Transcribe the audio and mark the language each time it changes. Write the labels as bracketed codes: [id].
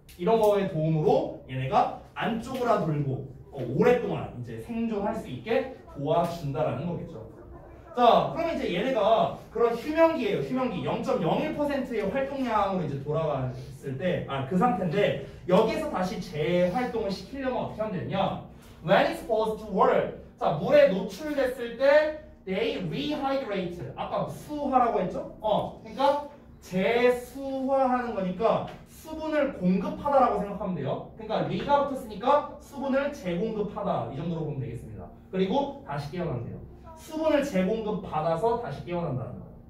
[ko] 이런 거의 도움으로 얘네가 안 쪼그라들고 오랫동안 이제 생존할 수 있게 도와준다라는 거겠죠. 자, 그럼 이제 얘네가 그런 휴명기예요. 휴명기 0.01%의 활동량으로 이제 돌아갔을 때, 그 상태인데 여기에서 다시 재활동을 시키려면 어떻게 하면 되냐? [en] When exposed to water, [ko] 자 물에 노출됐을 때 [en] they rehydrate. [ko] 아까 수화라고 했죠? 그러니까 재수화하는 거니까 수분을 공급하다라고 생각하면 돼요. 그러니까 리가 붙었으니까 수분을 재공급하다 이 정도로 보면 되겠습니다. 그리고 다시 깨어난대요. 수분을 재공급받아서 다시 깨어난다는 거예요.